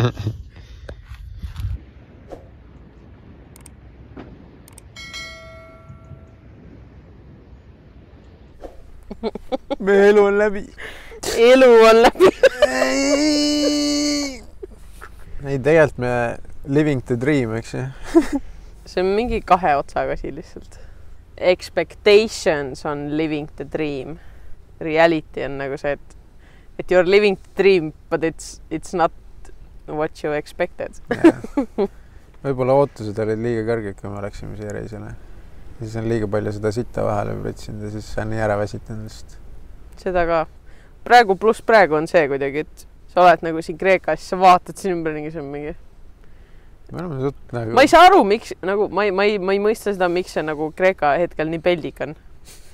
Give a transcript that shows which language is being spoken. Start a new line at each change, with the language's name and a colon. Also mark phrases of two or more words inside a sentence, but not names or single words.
Estonian: Me elu on läbi. Elu on läbi. Ei, tegelikult me
English: living the dream,
Estonian: eks ju? See on mingi 2 otsaga siin lihtsalt.
English: Expectations on living the dream. Reality
Estonian: on nagu see, et
English: you're living the dream, but it's not what you expected.
Estonian: Võib-olla ootused olid liiga kõrged, kui me läksime siia reisile. Siis on liiga palju seda sitta vahele võtsinud ja siis on nii ära väsitanud. Seda ka. Praegu on see kuidagi, et sa oled nagu siin Kreekas, sa vaatad siin ümber mingi see mingi. Ma ei saa aru, miks, nagu, ma ei mõista seda, miks see nagu Kreeka hetkel nii peldik on.